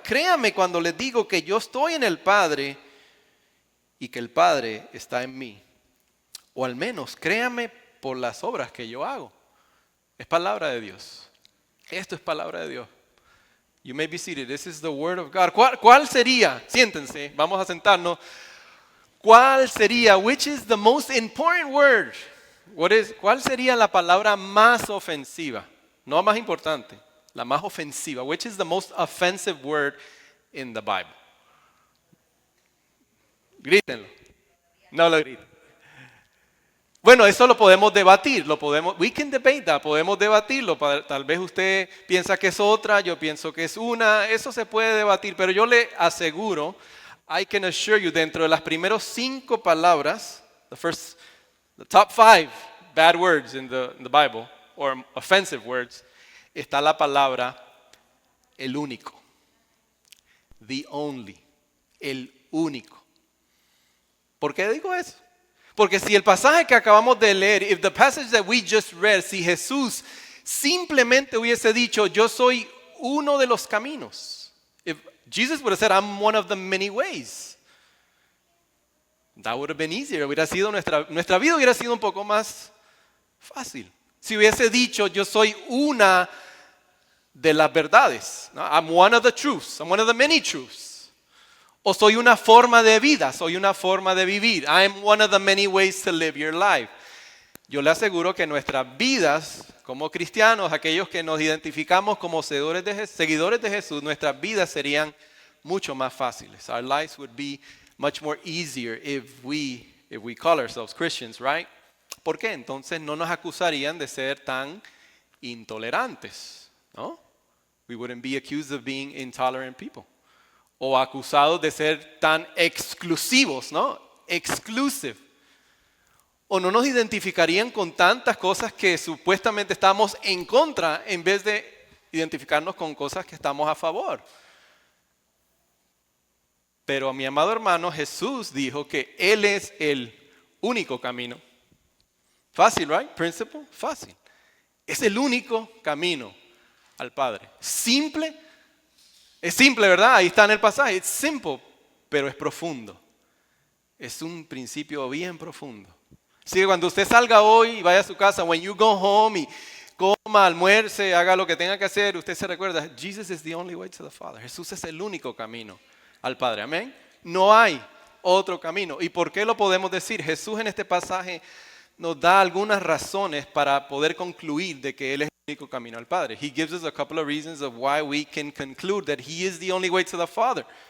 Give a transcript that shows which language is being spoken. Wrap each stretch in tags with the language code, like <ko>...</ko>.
<es>Créame cuando les digo que yo estoy en el Padre y que el Padre está en mí. O al menos créame por las obras que yo hago. Es palabra de Dios. Esto es palabra de Dios.</es> <en>You may be seated. This is the word of God.</en> <es>¿Cuál sería? Siéntense, vamos a sentarnos. ¿Cuál sería?</es> <en>Which is the most important word?</en> <es>¿Cuál sería la palabra más ofensiva? No más importante, la más ofensiva.</es> <en>Which is the most offensive word in the Bible?</en> <es>Grítenlo. No lo griten. Bueno, eso lo podemos debatir,</es> <en>we can debate that,</en> <es>podemos debatirlo. Tal vez usted piensa que es otra, yo pienso que es una, eso se puede debatir, pero yo le aseguro,</es> <en>I can assure you,</en> <es>dentro de las primeros 5 palabras,</es> <en>the top 5 bad words in the Bible, or offensive words,</en> <es>está la palabra el único,</es> <en>the only,</en> <es>el único. ¿Por qué digo eso? Porque si el pasaje que acabamos de leer,</es> <en>if the passage that we just read,</en> <es>si Jesús simplemente hubiese dicho, yo soy uno de los caminos.</es> <en>If Jesus would have said, I'm one of the many ways. That would have been easier.</en> <es>Nuestra vida hubiera sido un poco más fácil. Si hubiese dicho, yo soy una de las verdades, ¿no?</es> <en>I'm one of the truths, I'm one of the many truths.</en> <es>O soy una forma de vida, soy una forma de vivir.</es> <en>I'm one of the many ways to live your life.</en> <es>Yo le aseguro que nuestras vidas como cristianos, aquellos que nos identificamos como seguidores de Jesús, nuestras vidas serían mucho más fáciles.</es> <en>Our lives would be much more easier if we call ourselves Christians, right?</en> <es>¿Por qué? Entonces no nos acusarían de ser tan intolerantes, ¿no?</es> <en>We wouldn't be accused of being intolerant people.</en> <es>O acusados de ser tan exclusivos, ¿no? Exclusive. O no nos identificarían con tantas cosas que supuestamente estamos en contra en vez de identificarnos con cosas que estamos a favor. Pero mi amado hermano, Jesús dijo que Él es el único camino. Fácil, right? Principle, fácil. Es el único camino al Padre. Simple. Es simple, ¿verdad? Ahí está en el pasaje. Es simple, pero es profundo. Es un principio bien profundo. Así que cuando usted salga hoy y vaya a su casa,</es> <en>when you go home</en> <es>y coma, almuerce, haga lo que tenga que hacer, usted se recuerda,</es> <en>Jesus is the only way to the Father.</en> <es>Jesús es el único camino al Padre. Amén. No hay otro camino. ¿Y por qué lo podemos decir? Jesús en este pasaje nos da algunas razones para poder concluir de que Él es el único camino al Padre.</es> <en>He gives us a couple of reasons of why we can conclude that He is the only way to the Father.</en>